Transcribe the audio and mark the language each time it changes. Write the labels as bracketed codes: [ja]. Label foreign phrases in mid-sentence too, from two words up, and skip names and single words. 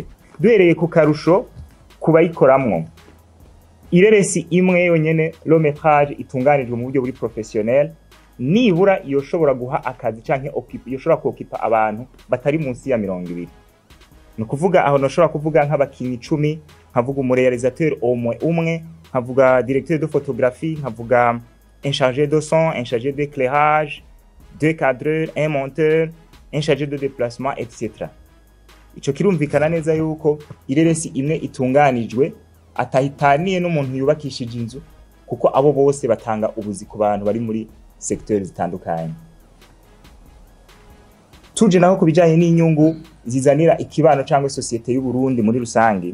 [rn] Duhereye ku karusho kubayikoramwo. Ireresi imwe yonyene [fr] long métrage [rn] itunganijwe mu buryo buri professionnel nibura yoshobora guha akazi canke yoshobora kuokipa abantu batari munsi ya 20. No kuvuga aho noshobora kuvuga nk'abakinyi 10, nkavuga umurealisateur umwe, nkavuga [fr] directeur de photographie, nkavuga un chargé de son, un chargé d'éclairage, deux cadreurs, un monteur, un chargé de déplacement, etc. [rn] Ico kirumvikana neza yuko ireresi imwe itunganijwe atahitaniye n'umuntu yubakishije inzu kuko abo bose batanga ubuzi ku bantu bari muri secteur zitandukanye. Tuje naho kubijanye n'inyungu zizanira ikibano cyangwa societe y'u Burundi muri rusangi.